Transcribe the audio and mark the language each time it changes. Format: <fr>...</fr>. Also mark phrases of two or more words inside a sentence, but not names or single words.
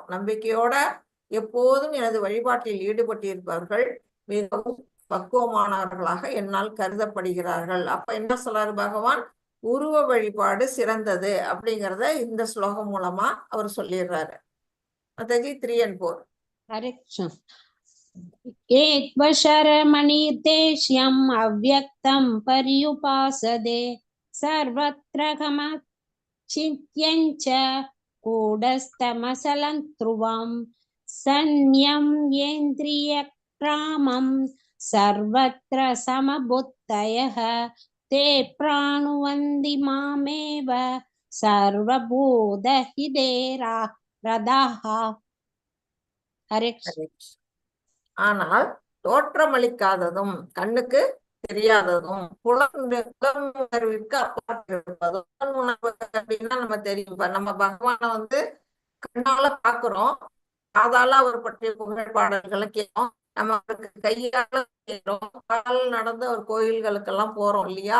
<ta>நம்பிக்கையோட எப்போதும் எனது வழிபாட்டில் ஈடுபட்டிருப்பவர்கள் மிகவும் பக்குவமானவர்களாக என்னால் கருதப்படுகிறார்கள். அப்ப என்ன சொல்றாரு பகவான்? உருவ வழிபாடு சிறந்தது அப்படிங்கிறத இந்த ஸ்லோகம் மூலமா அவர் சொல்லிடுறாரு. மாதாஜி 3 and 4.</ta> <sa>हरे कृष्ण। एकवशरमणिर्देश्यम् अव्यक्तं पर्युपासते सर्वत्र गमचिन्त्यं च कूटस्थमचलं ध्रुवं संयम्येन्द्रियग्रामं सर्वत्र समबुद्धयः ते प्राणुवन्ति मामेव सर्वभूतहिते रदाः। हरे कृष्ण।</sa> <ta>ஆனால் தோற்றமளிக்காததும் கண்ணுக்கு தெரியாததும் புலனுணர்விற்கு அப்பாற்பட்டிருப்பதும். புலனுணர்வு அப்படின்னா நம்ம தெரியும், நம்ம பகவானை வந்து கண்ணால பாக்குறோம், காதால அவர் பற்றிய புகழ்பாடல்களை கேட்கிறோம், நம்ம அவருக்கு கையால கேட்கிறோம், கால் நடந்து அவர் கோயில்களுக்கெல்லாம் போறோம் இல்லையா?</ta>